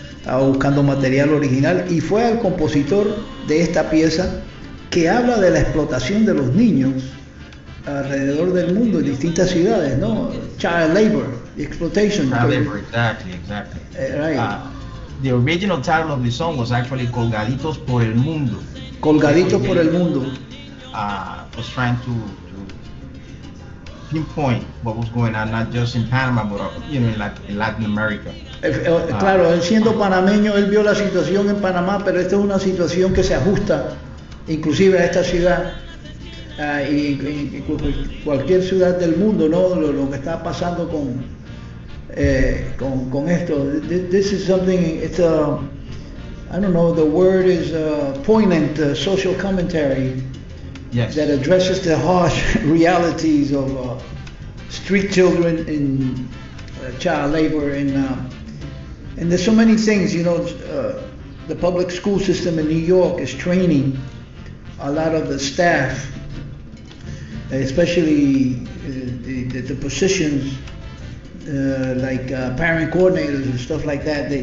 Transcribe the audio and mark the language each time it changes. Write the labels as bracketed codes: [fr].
[es] Estaba buscando material original y fue al compositor de esta pieza, que habla de la explotación de los niños alrededor del mundo en distintas ciudades, ¿no? [en] Child labor, exploitation. Child labor, exactly. The original title of the song was actually Colgaditos por el Mundo. [es] Colgaditos por el Mundo. [en] Was trying to pinpoint what was going on, not just in Panama, but you know, in Latin America. [es] Claro, él siendo panameño, él vio la situación en Panamá, pero esta es una situación que se ajusta inclusive a esta ciudad y cualquier ciudad del mundo, ¿no? Lo que está pasando con esto. [en] This is something, it's a, I don't know, the word is a poignant social commentary. Yes. That addresses the harsh realities of street children in child labor, and there's so many things, you know, the public school system in New York is training a lot of the staff, especially the positions like parent coordinators and stuff like that.